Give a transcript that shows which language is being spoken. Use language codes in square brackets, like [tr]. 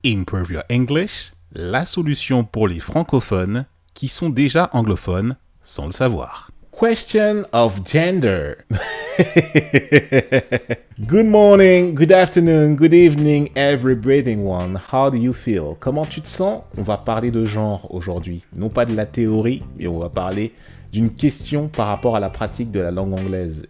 [fr] Improve Your English, la solution pour les francophones qui sont déjà anglophones sans le savoir. [en] Question of gender. Good morning, good afternoon, good evening, every breathing one. How do you feel? [fr] Comment tu te sens? On va parler de genre aujourd'hui. Non pas de la théorie, mais on va parler d'une question par rapport à la pratique de la langue anglaise.